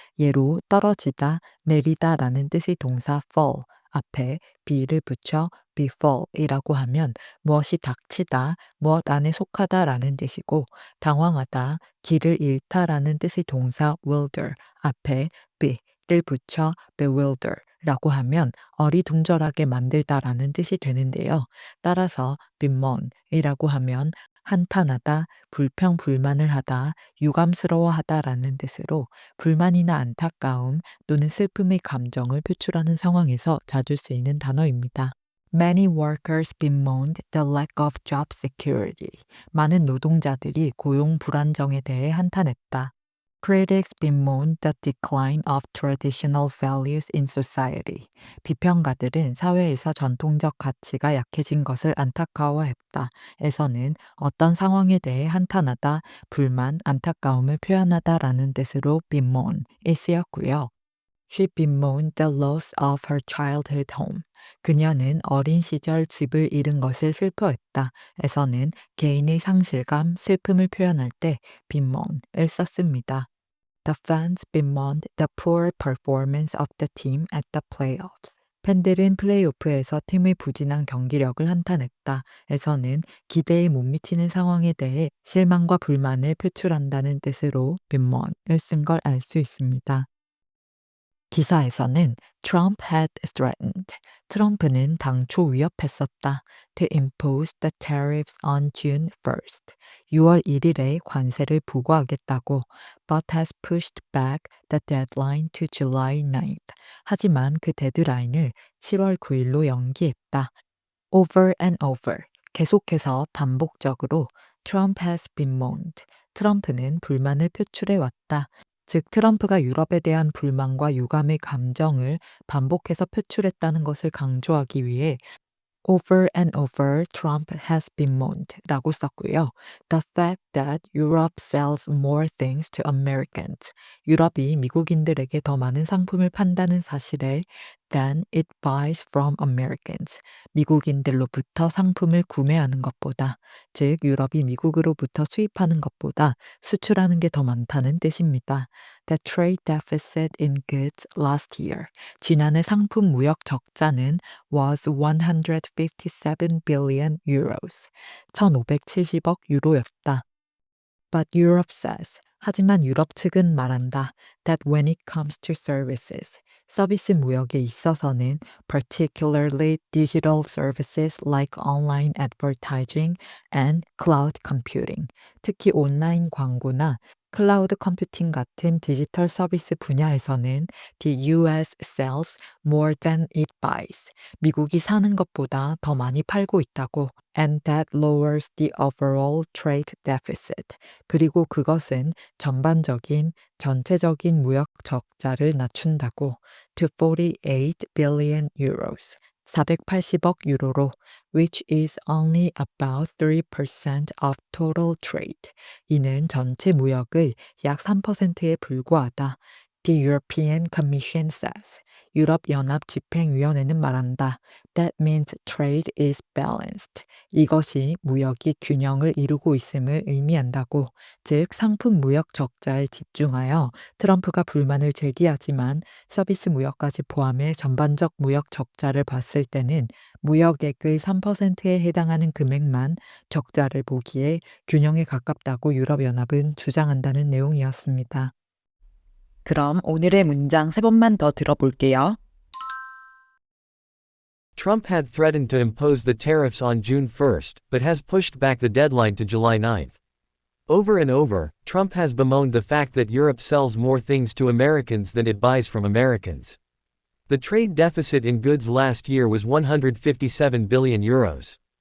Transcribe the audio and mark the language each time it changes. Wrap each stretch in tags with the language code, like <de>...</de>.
<ko>예로 떨어지다, 내리다라는 뜻의 동사 fall 앞에 be를 붙여 befall이라고 하면 무엇이 닥치다, 무엇 안에 속하다라는 뜻이고 당황하다, 길을 잃다라는 뜻의 동사 wilder 앞에 be를 붙여 bewilder라고 하면 어리둥절하게 만들다라는 뜻이 되는데요. 따라서 bemoan이라고 하면 한탄하다, 불평불만을 하다, 유감스러워하다라는 뜻으로 불만이나 안타까움 또는 슬픔의 감정을 표출하는 상황에서 자주 쓰이는 단어입니다.</ko> <en>Many workers bemoaned the lack of job security.</en> <ko>많은 노동자들이 고용 불안정에 대해 한탄했다.</ko> <en>Critics bemoaned the decline of traditional values in society.</en> <ko>비평가들은 사회에서 전통적 가치가 약해진 것을 안타까워했다. 에서는 어떤 상황에 대해 한탄하다, 불만, 안타까움을 표현하다라는 뜻으로 bemoan이 쓰였고요.</ko> <en>She bemoaned the loss of her childhood home.</en> <ko>그녀는 어린 시절 집을 잃은 것을 슬퍼했다. 에서는 개인의 상실감, 슬픔을 표현할 때 bemoan을 썼습니다.</ko> <en>The fans bemoaned the poor performance of the team at the playoffs.</en> <ko>팬들은 플레이오프에서 팀의 부진한 경기력을 한탄했다. 에서는 기대에 못 미치는 상황에 대해 실망과 불만을 표출한다는 뜻으로 bemoan을 쓴 걸 알 수 있습니다. 기사에서는</ko> <en>Trump had threatened.</en> <ko>트럼프는 당초 위협했었다.</ko> <en>To impose the tariffs on June 1st.</en> <ko>6월 1일에 관세를 부과하겠다고.</ko> <en>But has pushed back the deadline to July 9th.</en> <ko>하지만 그 데드라인을 7월 9일로 연기했다.</ko> <en>Over and over.</en> <ko>계속해서 반복적으로</ko> <en>Trump has bemoaned.</en> <ko>트럼프는 불만을 표출해 왔다. 즉 트럼프가 유럽에 대한 불만과 유감의 감정을 반복해서 표출했다는 것을 강조하기 위해</ko> <en>Over and over, Trump has bemoaned</en> <ko>라고 썼고요.</ko> <en>The fact that Europe sells more things to Americans.</en> <ko>유럽이 미국인들에게 더 많은 상품을 판다는 사실에</ko> <en>than it buys from Americans.</en> <ko>미국인들로부터 상품을 구매하는 것보다, 즉 유럽이 미국으로부터 수입하는 것보다 수출하는 게 더 많다는 뜻입니다.</ko> <en>The trade deficit in goods last year.</en> <ko>지난해 상품 무역 적자는</ko> <en>was 157 billion euros.</en> <ko>1570억 유로였다.</ko> <en>But Europe says.</en> <ko>하지만 유럽 측은 말한다.</ko> <en>That when it comes to services.</en> <ko>서비스 무역에 있어서는</ko> <en>particularly digital services like online advertising and cloud computing.</en> <ko>특히 온라인 광고나 클라우드 컴퓨팅 같은 디지털 서비스 분야에서는</ko> <en>the US sells more than it buys.</en> <ko>미국이 사는 것보다 더 많이 팔고 있다고.</ko> <en>And that lowers the overall trade deficit.</en> <ko>그리고 그것은 전체적인 무역 적자를 낮춘다고.</ko> <en>To 48 billion euros.</en> <ko>480억 유로로,</ko> <en>which is only about 3% of total trade.</en> <ko>이는 전체 무역의 약 3%에 불과하다.</ko> <en>The European Commission says.</en> <ko>유럽연합 집행위원회는 말한다.</ko> <en>That means trade is balanced.</en> <ko>이것이 무역이 균형을 이루고 있음을 의미한다고. 즉 상품 무역 적자에 집중하여 트럼프가 불만을 제기하지만 서비스 무역까지 포함해 전반적 무역 적자를 봤을 때는 무역액의 3%에 해당하는 금액만 적자를 보기에 균형에 가깝다고 유럽연합은 주장한다는 내용이었습니다. 그럼 오늘의 문장 3번만 더 들어볼게요.</ko> <en>Trump had threatened to impose the tariffs on June 1st, but has pushed back the deadline to July 9th. Over and over, Trump has bemoaned the fact that Europe sells more things to Americans than it buys from Americans. The trade deficit in goods last year was 157 billion euros.</en>